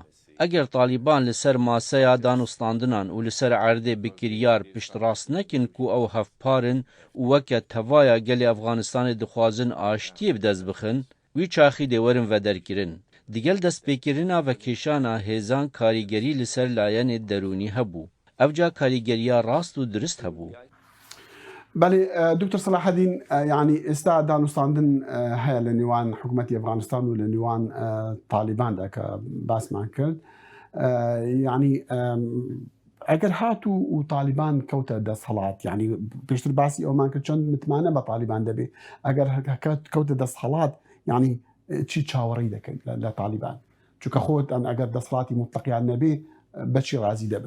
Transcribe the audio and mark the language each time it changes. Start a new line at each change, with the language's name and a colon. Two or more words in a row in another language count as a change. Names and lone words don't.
Kurdish: Eger Taliban li ser maseya danûstandinan û li ser erdê bikiryar piştrast nekin ku ew hevparin û weke tevaya gelê Efganistanê dixwazin aştiyê bi dest bixin, wî çaxî dê werin vederkirin. Digel destpêkirina ve kêşana hêzan karîgerî li ser layenê derûnî hebû. Ev ca karîgeriya rast û dirist hebû.
Central Kurdish: بله دکتر صلاح الدین یعنی ئێستا دانوستاندن هەیە لە نێوان حکوومەتی ئەفغانستان و لە نێوان تالیباندا کە باسمان کرد یعنی ئەگەر هات و تالیبان کەوتە دەستهەڵات یعنی پێشتر باسی ئەومان کرد چەند متمانە بە تالیبان دەبێ ئەگەر کەوتە دەستهەڵات یعنی چی چاوەڕێی دەکەیت لە تالیبان چونکە خۆت ئەگەر دەسەڵاتی مطلقیان نەبێ بەچی ڕازی دەبن